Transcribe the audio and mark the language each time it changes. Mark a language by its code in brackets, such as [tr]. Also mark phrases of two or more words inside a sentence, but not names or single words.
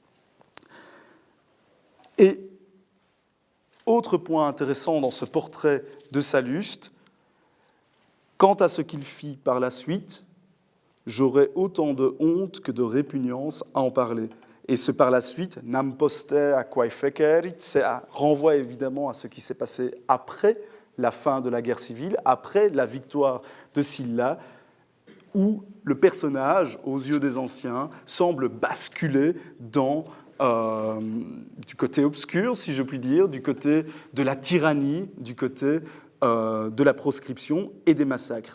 [fr] Et autre point intéressant dans ce portrait de Salluste, quant à ce qu'il fit par la suite, j'aurais autant de honte que de répugnance à en parler. Et ce par la suite, [la] nam poster quae fecerit, [fr] renvoie évidemment à ce qui s'est passé après la fin de la guerre civile, après la victoire de Sylla, où le personnage, aux yeux des anciens, semble basculer du côté obscur, si je puis dire, du côté de la tyrannie, du côté de la proscription et des massacres.